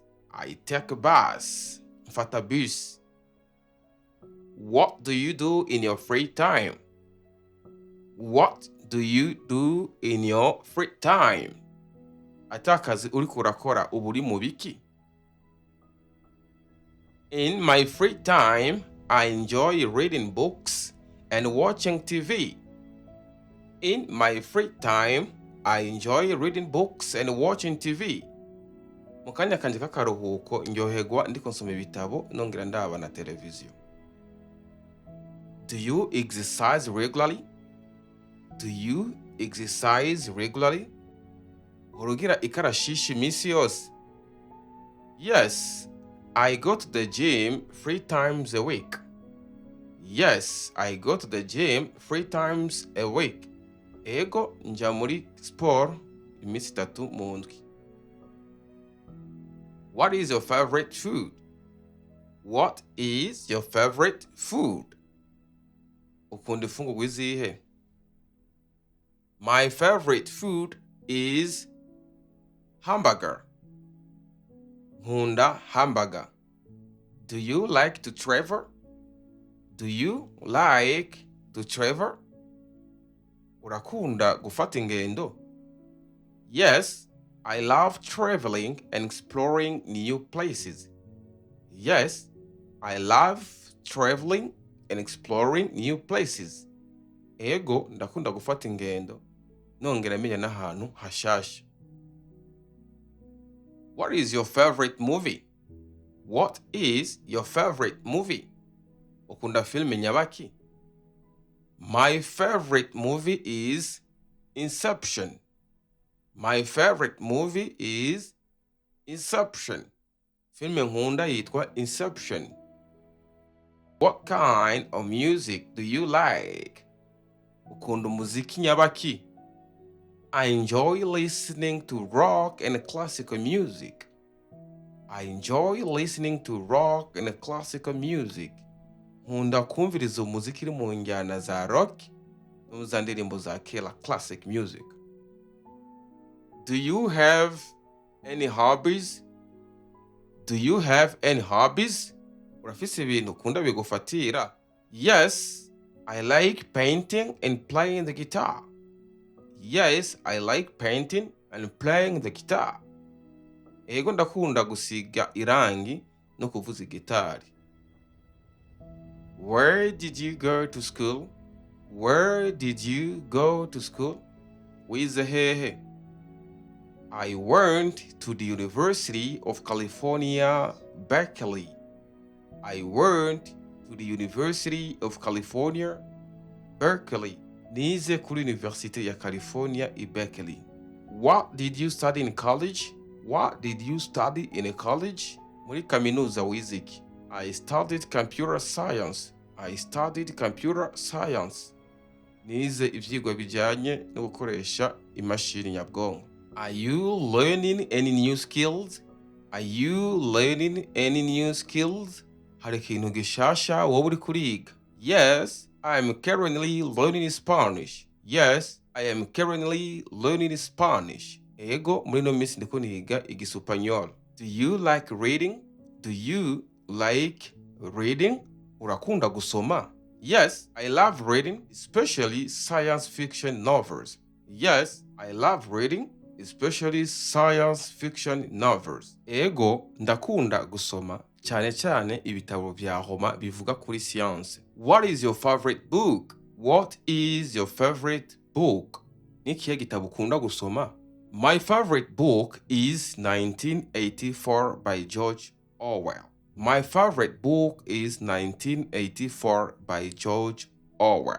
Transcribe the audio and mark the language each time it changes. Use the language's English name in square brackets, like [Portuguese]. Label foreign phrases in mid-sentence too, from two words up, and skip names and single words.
[English] I take a bus. [Rundi] Mfata bus. [English] What do you do in your free time? What do you do in your free time? [Rundi] Atakazi uriko urakora uba uri mu biki? [English] In my free time, I enjoy reading books and watching TV. In my free time, I enjoy reading books and watching TV. [Rundi] Mu kanya kanje k'akaruhuko ndyoherwa ndiko nsoma ibitabo nongera ndaba na televiziyo. [English] Do you exercise regularly? Do you exercise regularly? [Rundi] Urugira ikarashishi misi yose? [English] Yes, I go to the gym 3 times a week. Yes, I go to the gym 3 times a week. [Rundi] Ego nja muri sport imisi 3 mu ndwi. [English] What is your favorite food? What is your favorite food? [Rundi] Ukunda ifungurwa izihe? [English] My favorite food is hamburger. [Rundi] Nkunda hamburger. [English] Do you like to travel? Do you like to travel? [Rundi] Urakunda gufata ingendo? [English] Yes, I love traveling and exploring new places. Yes, I love traveling and exploring new places. [Rundi] Ego ndakunda gufata ingendo nongera menya n'ahantu hashasha. [English] What is your favorite movie? What is your favorite movie? [Rundi] Ukunda filme nyabaki? [English] My favorite movie is Inception. My favorite movie is Inception. [Rundi] Filime nkunda yitwa Inception. [English] What kind of music do you like? [Rundi] Ukunda umuziki nyabaki? [English] I enjoy listening to rock and classical music. I enjoy listening to rock and classical music. [Rundi] Nkunda kumviriza umuziki uri mu njyana za rock no za ndirimbo za kera [English] classic music. Do you have any hobbies? Do you have any hobbies? [Rundi] Urafise ibintu ukunda bigufatira? [English] Yes, I like painting and playing the guitar. Yes, I like painting and playing the guitar. [Rundi] Ego ndakunda gusiga irangi no kuvuza gitari. [English] Where did you go to school? Where did you go to school? [Rundi] Wize hehe. [English] I went to the University of California, Berkeley. I went to the University of California, Berkeley. [Rundi] Nize kuri University ya California i Berkeley. [English] What did you study in college? What did you study in college? [Rundi] Muri kaminuza wiziki. [English] I studied computer science. I studied computer science. [Rundi] Nize ivyigwa bijanye no gukoresha imashini nyabwonko. [English] Are you learning any new skills? Are you learning any new skills? [Rundi] Hari ikintu gishasha wowe uri kuriga? [English] Yes, I am currently learning Spanish. Yes, I am currently learning Spanish. [Rundi] Ego muri no minsi ndiko niga igisupanyol. [English] Do you like reading? Do you like reading? [Rundi] Urakunda gusoma? [English] Yes, I love reading, especially science fiction novels. Yes, I love reading, especially science fiction novels. [Rundi] Ego ndakunda gusoma cyane cyane ibitabo vya Roma bivuga kuri science. [English] What is your favorite book? What is your favorite book? [Rundi] Nikihe gitabo ukunda gusoma? [English] My favorite book is 1984 by George Orwell. My favorite book is 1984 by George Orwell.